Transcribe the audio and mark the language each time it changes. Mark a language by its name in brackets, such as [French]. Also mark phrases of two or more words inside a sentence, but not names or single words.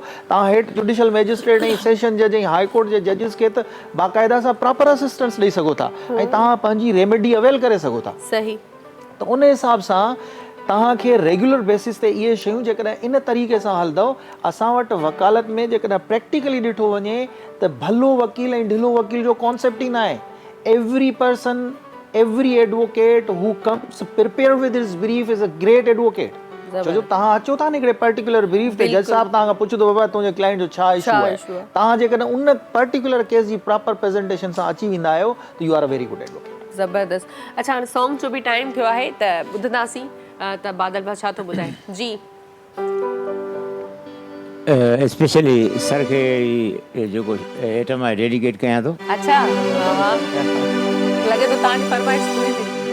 [Sindhi] तव्हां हेठि [English] judicial magistrate [Sindhi] ऐं [English] session judge [Sindhi] ऐं [English] High Court [Sindhi] जे जजिस खे त बाक़ाइदा सां [English] proper assistance [Sindhi] ॾेई सघो था ऐं तव्हां पंहिंजी [English] remedy avail [Sindhi] करे सघो था। सही। त उन हिसाब सां तव्हांखे [English] regular basis [Sindhi] ते इहे शयूं जेकॾहिं इन तरीक़े सां हलंदव, असां वटि वकालत में जेकॾहिं प्रैक्टिकली ॾिठो वञे त भलो वकील ऐं ढिलो वकील जो कॉन्सेप्ट ई न आहे। [English] every person, every advocate who comes prepared with his brief is a great advocate. छो जो तव्हां अचो था न हिकिड़े particular brief ते, जज साहब तव्हां खां पुछंदो बाबा तुंहिंजे क्लाइंट जो छा इशू आहे, तव्हां जेकॾहिं उन particular case जी proper presentation सां अची वेंदा आहियो त you are a very good advocate. ज़बरदस्त। अच्छा, हाणे सॉन्ग जो बि टाइम थियो आहे त ॿुधंदासीं त बादल भाउ छा थो ॿुधाए। जी specially sir खे जेको आइटम आहे डेडिकेट कयां थो। अच्छा, वाह, लॻे थो तव्हांजी फरमाइश पूरी थी।